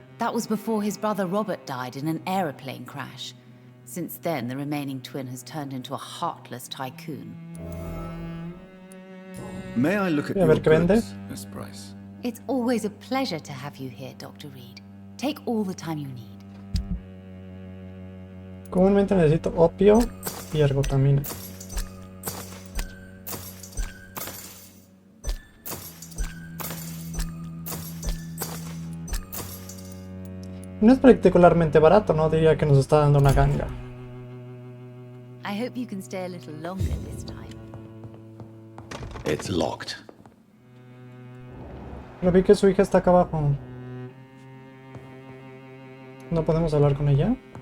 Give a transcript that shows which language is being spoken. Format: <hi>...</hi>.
<en>That was before his brother Robert died in an aeroplane crash. Since then, the remaining twin has turned into a heartless tycoon. May I look at your goods, Miss Price? It's always a pleasure to have you here, Dr. Reid. Take all the time you need.</en> <es>Comúnmente necesito opio y ergotamina. No es particularmente barato, no diría que nos está dando una ganga.</es> <en>I hope you can stay a little longer this time. It's locked.</en> <es>Lo vi que su hija está acá abajo. ¿No podemos hablar con ella?</es>